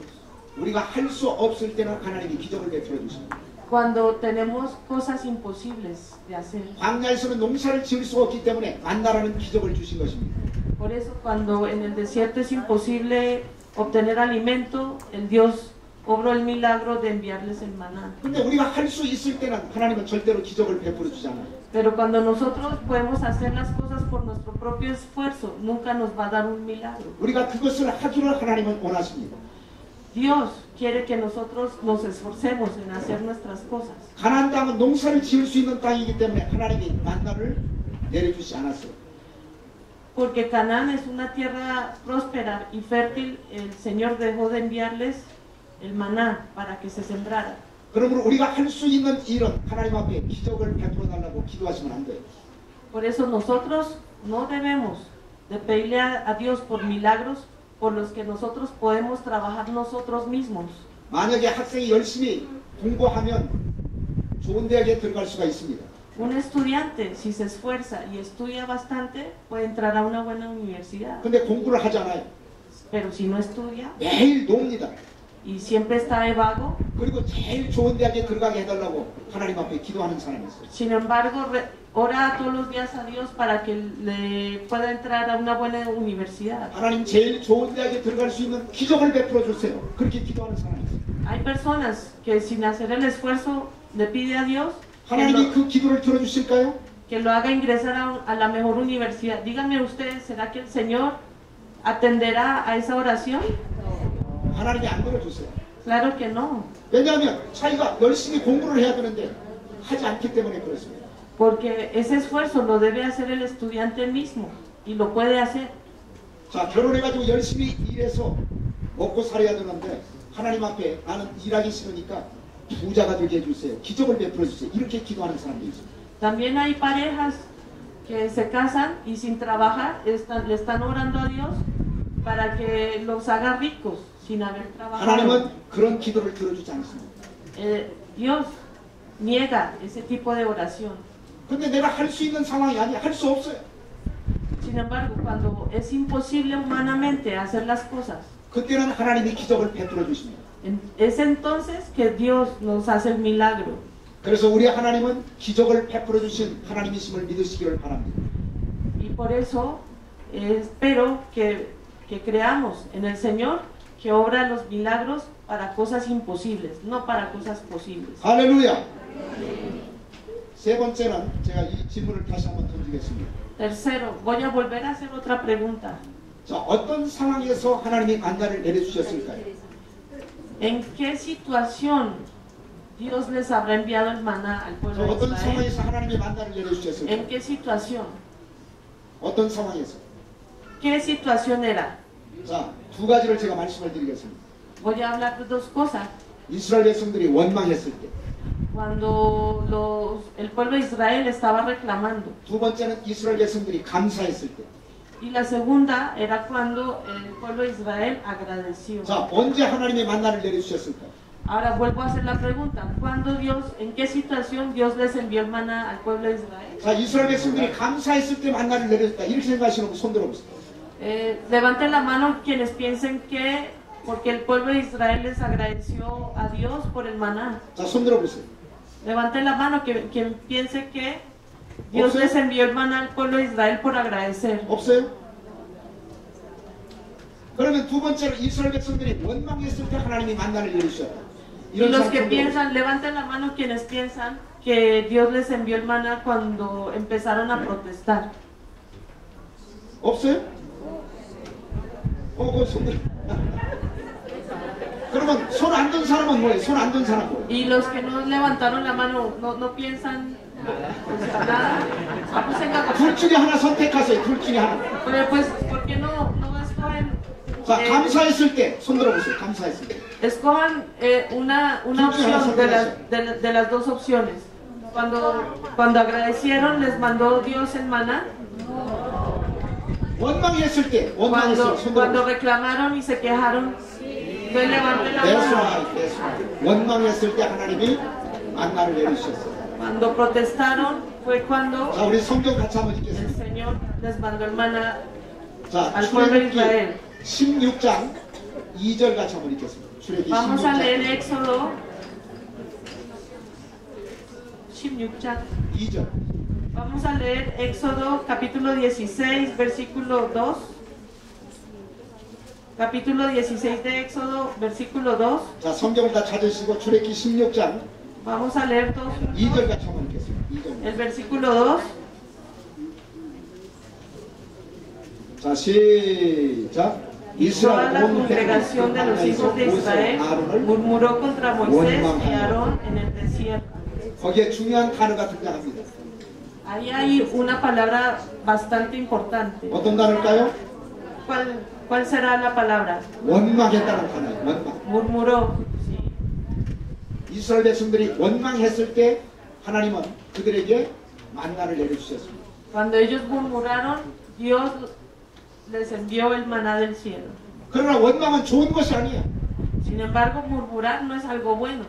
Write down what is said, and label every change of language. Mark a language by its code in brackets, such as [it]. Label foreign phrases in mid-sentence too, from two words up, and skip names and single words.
[ko] 우리가 할 수 없을 때는 하나님이 기적을 베풀어 주십니다. [es] cuando tenemos cosas imposibles de hacer. [ko] 광야에서는 농사를 지을 수 없기 때문에 만나라는 기적을 주신 것입니다. [es] Por eso cuando en el desierto es imposible obtener alimento, el Dios obró el milagro de enviarles el maná. [ko] 근데 우리가 할 수 있을 때는 하나님은 절대로 기적을 베풀어 주지 않아요. [es] Pero cuando nosotros podemos hacer las cosas por nuestro propio esfuerzo, nunca nos va a dar un milagro. [ko] 우리가 그것을 하기를 하나님은 원하십니다. [es] Dios quiere que nosotros nos esforcemos en hacer nuestras cosas. [ko] 가나안 땅은 농사를 지을 수 있는 땅이기 때문에 하나님이 만나를 내려주지 않았어요. [es] Porque Canaán es una tierra próspera y fértil, el Señor dejó de enviarles el maná para que se sembrara. [ko] 그러므로 우리가 할 수 있는 일은 하나님 앞에 기적을 베풀어 달라고 기도하시면 안 돼요. [es] Por eso nosotros no debemos de pedirle a Dios por milagros por los que nosotros podemos trabajar nosotros mismos. [ko] 만약에 학생이 열심히 공부하면 좋은 대학에 들어갈 수가 있습니다. [es] Un estudiante, si se esfuerza y estudia bastante, puede entrar a una buena universidad. [ko] 근데 공부를 하지 않아요. [es] Pero si no estudia [ko] 매일 놉니다. [es] y siempre está de vago, [ko] 그리고 제일 좋은 대학에 들어가게 해달라고 하나님 앞에 기도하는 사람이 있어요. [es] sin embargo, ora todos los días a Dios para que le pueda entrar a una buena universidad. [ko] 하나님 제일 좋은 대학에 들어갈 수 있는 기적을 베풀어 주세요. 그렇게 기도하는 사람이 있어요. [es] Hay personas que sin hacer el esfuerzo le pide a Dios [ko] 하나님이 그 기도를 들어주실까요? [es] que lo haga ingresar a la mejor universidad. Díganme ustedes, ¿será que el Señor atenderá a esa oración? [ko] 하나님이 안 들어주세요. [es] Claro que no. [ko] 왜냐하면 자기가 열심히 공부를 해야 되는데 하지 않기 때문에 그렇습니다. [es] Porque ese esfuerzo lo debe hacer el estudiante mismo y lo puede hacer. [ko] 자, 결혼해가지고 열심히 일해서 먹고 살아야 되는데 하나님 앞에 나는 일하기 싫으니까 부자가 되게 해주세요. 기적을 베풀어 주세요. 이렇게 기도하는 사람도 있습니다. [es] También hay parejas que se casan y sin trabajar le están orando a Dios para que los haga ricos sin haber trabajado. [ko] 하나님은 그런 기도를 들어주지 않습니다. [es] Dios niega ese tipo de oración. [ko] 근데 내가 할 수 있는 상황이 아니야. 할 수 없어요. [es] Sin embargo, cuando es imposible humanamente hacer las cosas, [ko] 그때는 하나님이 기적을 베풀어 주십니다. [es] es entonces que Dios nos hace el milagro. [ko] 그래서 우리 하나님은 기적을 베풀어 주신 하나님이심을 믿으시기를 바랍니다. [es] Y por eso espero que creamos en el Señor que obra los milagros para cosas imposibles, no para cosas posibles. [ko] 할렐루야. 세 번째는 제가 이 질문을 다시 한번 던지겠습니다. [es] Tercero, voy a volver a hacer otra pregunta. [ko] 자, 어떤 상황에서 하나님이 만나를 내려주셨을까요? [es] ¿En qué situación Dios les habrá enviado el maná al [ko] 자, [es] pueblo de [ko] 어떤 [es] Israel? [ko] 상황에서 하나님이 만나를 내려주셨을까요? [es] ¿En qué situación? [ko] 어떤 상황에서? [es] ¿Qué situación era? [ko] 자, 두 가지를 제가 말씀을 드리겠습니다. [es] Voy a hablar de dos cosas. [ko] 이스라엘 백성들이 원망했을 때. [es] Cuando el pueblo de Israel estaba reclamando. [ko] 두 번째는 이스라엘 백성들이 감사했을 때. [es] Y la segunda era cuando el pueblo de Israel agradeció. [ko] 자, 언제 하나님의 만나를 내려주셨을까요? [es] Ahora vuelvo a hacer la pregunta. ¿Cuándo Dios, en qué situación Dios les envió el maná al pueblo de Israel? [ko] 자, 이스라엘 백성들이 감사했을 때 만나를 내려줬다. 이렇게 생각하시는 분 손 들어보세요. [es] Levanten la mano quienes piensen que porque el pueblo de Israel les agradeció a Dios por el maná. [ko] 자, 손 들어보세요. [es] Levanten la mano quien piense que Dios les envió el maná al pueblo de Israel por agradecer. [ko] 없어요? 그러면 두 번째로 이스라엘 백성들이 원망했을 때 하나님이 만나를 내려주셨다. [es] Y los que piensan, levanten la mano quienes piensan que Dios les envió el maná cuando empezaron a protestar. [ko] 없어요? 손 들어. 그러면 손 안 든 사람은 뭐예요? 손 안 든 사람 뭐예요? [es] Y los que no levantaron la mano no piensan nada. Ah, pues venga, [ko] 둘 중에 하나 선택하세요. 둘 중에 하나. [es] pues ¿por qué no escogen? [ko] 자, 감사했을 때 손 들어보세요. 감사했을 때. [es] Escojan una opción de las dos opciones. Cuando agradecieron, les mandó Dios el maná. [ko] 원망했을 때, 원망했을 때. [es] Cuando reclamaron y se quejaron, entonces levanten la mano. [ko] 원망했을 때 하나님이 만나를 내리셨어요. [es] Cuando protestaron fue cuando [ko] 자, 우리 성경 같이 한번 [es] el [ko] 읽겠습니다. [es] Señor les mandó el maná [ko] 자, [es] al pueblo de Israel. [ko] 16장 2절 같이 한번 읽겠습니다. 출애굽기 [es] Vamos a leer [ko] 16장. Éxodo 16장. 2절. [es] Vamos a leer Éxodo capítulo 16, versículo 2. Capítulo 16 de Éxodo, versículo 2. [ko] 자, 성경을 다 찾으시고 출애굽기 16장 [es] Vamos a leer todos [ko] 2절 같이 한번 읽겠습니다. 2절. [es] el versículo 2. [ko] 자, 시작. [es] Y toda la congregación de los hijos de Israel murmuró contra Moisés y Aarón en el desierto. [ko] 거기에 중요한 단어가 등장합니다. [es] Ahí hay una palabra bastante importante. [ko] 어떤 단어일까요? [es] ¿Cuál será la palabra? [ko] 원망했다는 단어예요. 원망. [es] Murmuró. Sí. [ko] 이스라엘 백성들이 원망했을 때 하나님은 그들에게 만나를 내려주셨습니다. [es] Cuando ellos murmuraron, Dios les envió el maná del cielo. [ko] 그러나 원망은 좋은 것이 아니에요. [es] Sin embargo, murmurar no es algo bueno.